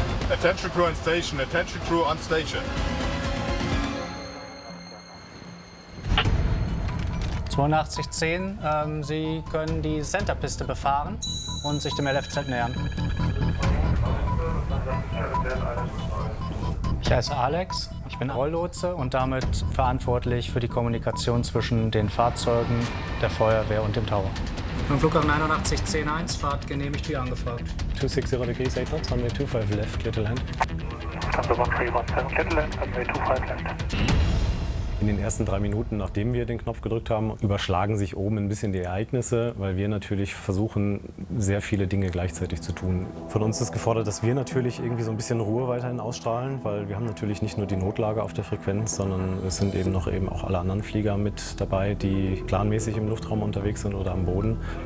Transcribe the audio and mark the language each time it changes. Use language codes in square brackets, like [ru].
[en] Attention crew on station, attention crew on station. [de] 8210, Sie können die Centerpiste befahren und sich dem LFZ nähern. Ich heiße Alex, ich bin Rolllotse und damit verantwortlich für die Kommunikation zwischen den Fahrzeugen, der Feuerwehr und dem Tower. Vom Flughafen 8110-1, Fahrt genehmigt wie angefragt. [en] 260 degrees, 8 knots, runway 25 left, clear to land. Number 1317, clear to land, runway 25 left. [de] In den ersten 3 Minuten, nachdem wir den Knopf gedrückt haben, überschlagen sich oben ein bisschen die Ereignisse, weil wir natürlich versuchen, sehr viele Dinge gleichzeitig zu tun. Von uns ist gefordert, dass wir natürlich irgendwie so ein bisschen Ruhe weiterhin ausstrahlen, weil wir haben natürlich nicht nur die Notlage auf der Frequenz, sondern es sind eben auch alle anderen Flieger mit dabei, die planmäßig im Luftraum unterwegs sind oder am Boden.